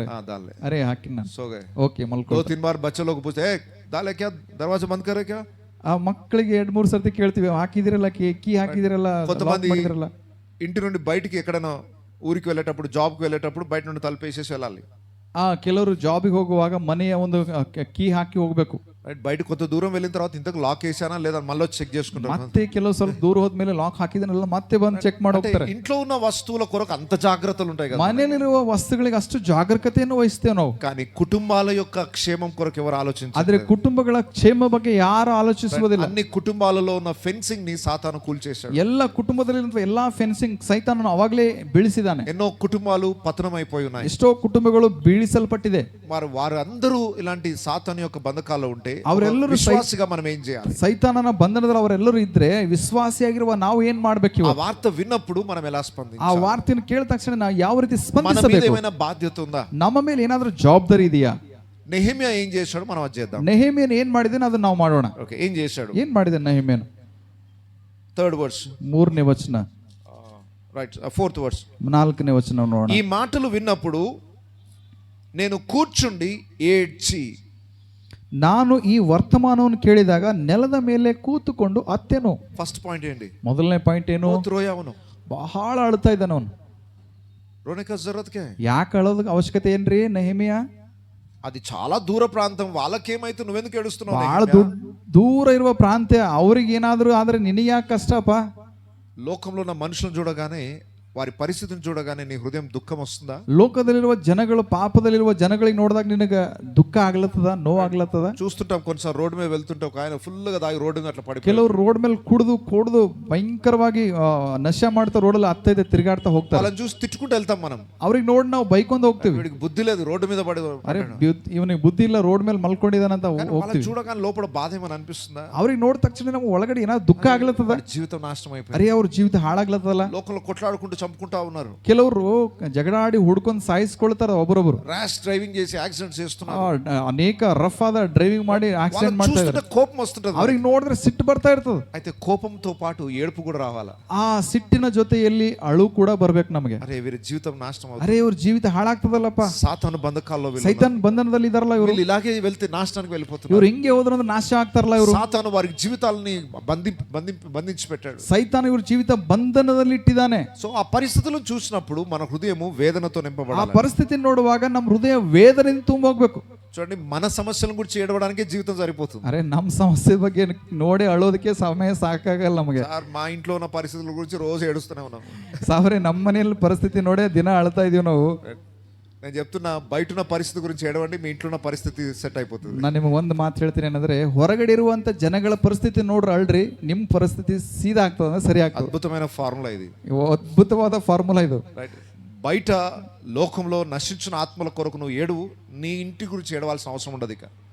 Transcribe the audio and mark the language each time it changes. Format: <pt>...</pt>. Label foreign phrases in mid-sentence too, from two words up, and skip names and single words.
<hi>हाँ डाल ले,</hi> <kn>ಅರೆ ಹಾಕಿ ನಾನು</kn> <hi>सो गए.</hi> <kn>ಓಕೆ ಮಲ್ಕೊ.</kn> <hi>2-3 बार बच्चे लोग पूछते हैं डाले क्या, दरवाजा बंद करे क्या.</hi> <kn>ಆ ಮಕ್ಕಳಿಗೆ 2-3 ಸರ್ತಿ ಕೇಳ್ತೀವಿ, ಹಾಕಿದಿರಲ್ಲ ಕೀ ಹಾಕಿದಿರಲ್ಲ,</kn> <te>కొంతమంది</te> <kn>ಮಾಡಿದಿರಲ್ಲ.</kn> <te>ఇంటి నుండి బయటికి ఎక్కడైనా ఊరికి వెళ్ళేటప్పుడు, జాబ్కి వెళ్ళేటప్పుడు బయట నుండి తలుపు వేసేసి వెళ్ళాలి.</te> <kn>ಕೆಲವರು ಜಾಬಿಗೆ ಹೋಗುವಾಗ ಮನೆಯ ಒಂದು ಕೀ ಹಾಕಿ ಹೋಗ್ಬೇಕು.</kn> <te>బయట కొంత దూరం వెళ్ళిన తర్వాత ఇంతకు లాక్ వేసానా లేదా మళ్ళీ చెక్ చేసుకుంటారు.</te> <kn>ಮತ್ತೆ ಕೆಲವು ಸ್ವಲ್ಪ ದೂರ ಹೋದ್ಮೇಲೆ ಲಾಕ್ ಹಾಕಿದನಲ್ಲ ಮತ್ತೆ ಬಂದು ಚೆಕ್ ಮಾಡಿ ಹೋಗ್ತಾರೆ.</kn> <te>ఇంట్లో ఉన్న వస్తువుల కొరకు అంత జాగ్రత్తలు ఉంటాయి కదా,</te> <kn>ಮನೆಯಲ್ಲಿರುವ ವಸ್ತುಗಳಿಗೆ ಅಷ್ಟು ಜಾಗರೂಕತೆಯನ್ನು ವಹಿಸ್ತೇವೆ ನಾವು.</kn> <te>కానీ కుటుంబాల యొక్క క్షేమం కొరకు ఎవరు ఆలోచించారు?</te> <kn>ಆದ್ರೆ కుటుంಬಗಳ ಕ್ಷೇಮ ಬಗ್ಗೆ ಯಾರು ಆಲೋಚಿಸುವುದಿಲ್ಲ.</kn> <te>అన్ని కుటుంబాలలో ఉన్న ఫెన్సింగ్ ని సాతాను కూల్చేశాడు.</te> <kn>ಎಲ್ಲ ಕುಟುಂಬದಲ್ಲಿ ಎಲ್ಲಾ ಫೆನ್ಸಿಂಗ್ ಸೈತಾನನು ಅವಾಗಲೇ ಬೀಳಿಸಿದಾನೆ.</kn> <te>ఎన్నో కుటుంబాలు పతనమైపోయి ఉన్నాయి,</te> <kn>ಎಷ್ಟೋ ಕುಟುಂಬಗಳು ಬೀಳಿಸಲ್ಪಟ್ಟಿದೆ.</kn> <te>వారందరూ ఇలాంటి సాతాను యొక్క బంధకాల్లో ఉంటే</te> <kn>ಅವರೆಲ್ಲರೂ</kn> <te>విశ్వాసిగా మనం ఏం చేయాలి?</te> <kn>ಸೈತಾನನ ಬಂಧನದಲ್ಲಿ ಅವರೆಲ್ಲರೂ ಇದ್ರೆ ವಿಶ್ವಾಸಿಯಾಗಿರುವ ನಾವು ಏನ್ ಮಾಡ್ಬೇಕು?</kn> <te>ఆ వార్త విన్నప్పుడు మనం ఎలా స్పందించాలి?</te> <kn>ಆ ವಾರ್ತೆಯನ್ನು ಕೇಳಿದ ತಕ್ಷಣ ನಾವು ಯಾವ ರೀತಿ</kn> <te>మన మీద</te> <kn>ಸ್ಪಂದಿಸಬೇಕು?</kn> <te>ఏమైనా బాధ్యత ఉందా?</te> <kn>ನಮ್ಮ ಮೇಲೆ ಏನಾದ್ರೂ ಜವಾಬ್ದಾರಿ ಇದೆಯಾ?</kn> <te>నెహెమ్యా ఏం చేశాడు మనం అది చేద్దాం.</te> <kn>ನೆಹೆಮೀಯನು ಏನ್ ಮಾಡಿದಾನೆ ಅದನ್ನ ನಾವು ಮಾಡೋಣ.</kn> <te>ఓకే, ఏం చేశాడు?</te> <kn>ಏನ್ ಮಾಡಿದಾನೆ ನೆಹೆಮೀಯನು?</kn> <en>3rd verse,</en> <kn>3ನೇ ವಚನ,</kn> <en>రైట్, 4th verse,</en> <kn>4ನೇ ವಚನ ನೋಡೋಣ.</kn> <te>ఈ మాటలు విన్నప్పుడు నేను కూర్చుండి ఏడ్చి.</te> <kn>ನಾನು ಈ ವರ್ತಮಾನವನ್ನು ಕೇಳಿದಾಗ ನೆಲದ ಮೇಲೆ ಕೂತುಕೊಂಡು ಅತ್ತೆನು.</kn> <en>first point</en> <te>ఏంటి?</te> <kn>ಮೊದಲನೇ ಪಾಯಿಂಟ್ ಏನು?</kn> <hi>बहुत रोया ಅವನು.</hi> <kn>ಬಹಳ ಅಳ್ತಾ ಇದ್ದಾನ ಅವನು.</kn> <hi>रोने का जरूरत क्या है?</hi> <kn>ಯಾಕೆ ಅಳೋದ ಅವಶ್ಯಕತೆ ಏನ್ರಿ ನೆಹೆಮೀಯ?</kn> <te>అది చాలా దూర ప్రాంతం, వాళ్ళకేమైతే నువ్వెందుకు ఏడుస్తున్నావు?</te> <kn>ಬಹಳ ದೂರ ಇರುವ ಪ್ರಾಂತ್ಯ, ಅವ್ರಿಗೆ ಏನಾದ್ರು ಆದ್ರೆ ನಿನಗೆ ಯಾಕೆ ಕಷ್ಟಪ್ಪ?</kn> <te>లోకంలో ఉన్న మనుషులను చూడగానే, వారి పరిస్థితిని చూడగానే నీ హృదయం దుఃఖం వస్తుందా?</te> <kn>ಲೋಕದಲ್ಲಿರುವ ಜನಗಳು, ಪಾಪದಲ್ಲಿರುವ ಜನಗಳಿಗೆ ನೋಡಿದಾಗ ನಿನಗೆ ದುಃಖ ಆಗ್ಲತ್ತದ, ನೋವಾಗ್ಲತ್ತದ?</kn> <te>చూస్తుంటాం కొన్నిసార్లు రోడ్డు మీద వెళ్తుంటే ఒక ఆయన ఫుల్ గా దాగి రోడ్డు మీద అట్లా పడిపోయి,</te> <kn>ಕೆಲವರು ರೋಡ್ ಮೇಲೆ ಕುಡಿದು ಭಯಂಕರವಾಗಿ ನಶೆ ಮಾಡ್ತಾ ರೋಡಲ್ಲಿ ಹತ್ತೈತೆ ತಿರುಗಾಡ್ತಾ ಹೋಗ್ತಾರೆ.</kn> <te>వాళ్ళని చూసి తిట్టుకుంటూ వెళ్తాం మనం.</te> <kn>ಅವ್ರಿಗೆ ನೋಡಿ ನಾವು ಬೈಕೊಂಡ್ ಹೋಗ್ತೀವಿ.</kn> <te>వీడికి బుద్ధి లేదు, రోడ్డు మీద పడి.</te> <kn>ಅರೆ ಇವನಿಗೆ ಬುದ್ಧಿ ಇಲ್ಲ, ರೋಡ್ ಮೇಲೆ ಮಲ್ಕೊಂಡಿದಾನಂತ</kn> <te>వాళ్ళని</te> <kn>ಹೋಗ್ತೀವಿ.</kn> <te>చూడగానే లోపల బాధ ఏమని అనిపిస్తుందా?</te> <kn>ಅವ್ರಿಗೆ ನೋಡಿದ ತಕ್ಷಣ ನಮ್ಗೆ ಒಳಗಡೆ ಏನಾದ್ರು ದುಃಖ ಆಗ್ಲತ್ತದ.</kn> <te>వాడి జీవితం నాశనం అయిపోయింది.</te> <kn>ಅರೆ ಅವ್ರ ಜೀವಿತ ಹಾಳಾಗ್ಲತ್ತದಲ್ಲ.</kn> <te>లోకంలో కొట్లాడుకుంటూ చంపుకుంటా ఉన్నారు.</te> <kn>ಕೆಲವರು ಜಗಳಾಡಿ ಹುಡ್ಕೊಂಡು ಸಾಯಿಸ್ಕೊಳ್ತಾರ ಒಬ್ಬರೊಬ್ರು.</kn> <en>rash driving</en> <te>చేసి యాక్సిడెంట్స్ చేస్తున్నారు.</te> <kn>ಅನೇಕ ರಫ್ ಆದ ಡ್ರೈವಿಂಗ್ ಮಾಡಿ ಆಕ್ಸಿಡೆಂಟ್ ಮಾಡ್ತಾ ಇದ್ದಾರೆ.</kn> <te>కోపం వస్తుంటది.</te> <kn>ಅವ್ರಿಗೆ ನೋಡಿದ್ರೆ ಸಿಟ್ಟು ಬರ್ತಾ ಇರ್ತದೆ.</kn> <te>అయితే కోపంతో పాటు ఏడుపు కూడా రావాలా.</te> <kn>ಆ ಸಿಟ್ಟಿನ ಜೊತೆಯಲ್ಲಿ ಅಳು ಕೂಡ ಬರ್ಬೇಕು ನಮಗೆ.</kn> <te>అరే వీరి జీవితం నాశనం అవుతుంది.</te> <kn>ಅರೆ ಇವ್ರ ಜೀವಿತ ಹಾಳಾಗ್ತದಲ್ಲಪ್ಪ.</kn> <te>సాతాను బంధకాల్లో</te> <kn>ಸೈತಾನ್ ಬಂಧನದಲ್ಲಿ ಇದಾರಲ್ಲ ಇವರು.</kn> <te>ఇలాగే వెళ్తే నాశనానికి వెళ్ళిపోతున్నారు.</te> <kn>ಇವ್ರು ಹಿಂಗೆ ಹೋದ್ರಂದ್ರೆ ನಾಶ ಆಗ್ತಾರಲ್ಲ ಇವರು.</kn> <te>సాతాను వారి జీవితాలని బంధించి పెట్టాడు.</te> <kn>ಸೈತಾನ ಇವ್ರ ಜೀವಿತ ಬಂಧನದಲ್ಲಿ ಇಟ್ಟಿದ್ದಾನೆ.</kn> <te>సో ఆ పరిస్థితులను చూసినప్పుడు మన హృదయము వేదనతో</te> <kn>ಆ</kn> <te>నింపబడాలి.</te> <kn>ಪರಿಸ್ಥಿತಿ ನೋಡುವಾಗ ನಮ್ಮ ಹೃದಯ ವೇದನೆಯಿಂದ ತುಂಬೋಗ್ಬೇಕು.</kn> <te>చూడండి, మన సమస్యల గురించి ఏడవడానికే జీవితం సరిపోతుంది.</te> <kn>ಅರೆ ನಮ್ಮ ಸಮಸ್ಯೆ ಬಗ್ಗೆ ನೋಡಿ ಅಳೋದಕ್ಕೆ ಸಮಯ ಸಾಕಾಗಲ್ಲ ನಮಗೆ.</kn> <te>సార్, మా ఇంట్లో ఉన్న పరిస్థితుల గురించి రోజు ఏడుస్తూనే ఉన్నాం.</te> <kn>ಸಾವ್ರೆ ನಮ್ಮ ಮನೆಯಲ್ಲಿ ಪರಿಸ್ಥಿತಿ ನೋಡೇ ದಿನ ಅಳ್ತಾ ಇದೀವಿ ನಾವು.</kn> <te>నేను చెప్తున్నా, బయట ఉన్న పరిస్థితి గురించి ఏడవండి, మీ ఇంట్లో ఉన్న పరిస్థితి సెట్ అయిపోతుంది.</te> <kn>ನಾನು ನಿಮಗೆ ಒಂದು ಮಾತು ಹೇಳ್ತೀನಿ ಏನಂದ್ರೆ, ಹೊರಗಡೆ ಇರುವಂತ ಜನಗಳ ಪರಿಸ್ಥಿತಿ ನೋಡ್ರಿ ಅಳ್ರಿ, ನಿಮ್ಮ ಪರಿಸ್ಥಿತಿ ಸೀದಾ ಆಗ್ತದ, ಸರಿ ಆಗ್ತದೆ.</kn> <te>అద్భుతమైన ఫార్ములా ఇది.</te> <kn>ಅದ್ಭುತವಾದ ಫಾರ್ಮುಲಾ ಇದು.</kn> <te>రైట్. బయట లోకంలో నశించిన ఆత్మల కొరకు నువ్వు ఏడువు, నీ ఇంటి గురించి ఏడవాల్సిన అవసరం ఉండదు. ఇక</te>